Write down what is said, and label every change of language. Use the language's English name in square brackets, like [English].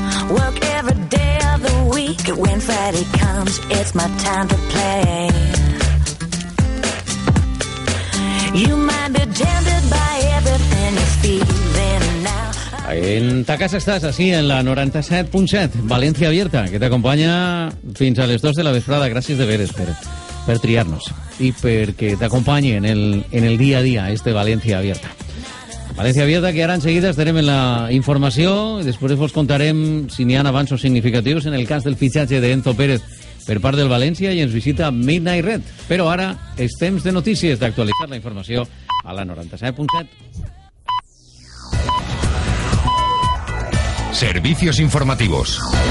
[English] Work every day of the week, when Friday comes, it's my time to play. You might be tempted by everything you're feeling now. [Catalan] En ta casa estàs, així, en la 97.7, València Abierta, que t'acompanya fins a les 2 de la vesprada. Gràcies de veres per triar-nos i perquè t'acompanyi en el dia a dia, este València Abierta. València Abierta, que ara en seguida estarem en la informació i després vos contarem si n'hi ha avanços significatius en el cas del fitxatge d'Enzo Pérez per part del València i ens visita Midnight Red. Però ara és temps de notícies, d'actualitzar la informació a la 97.7. [Spanish] Servicios informativos.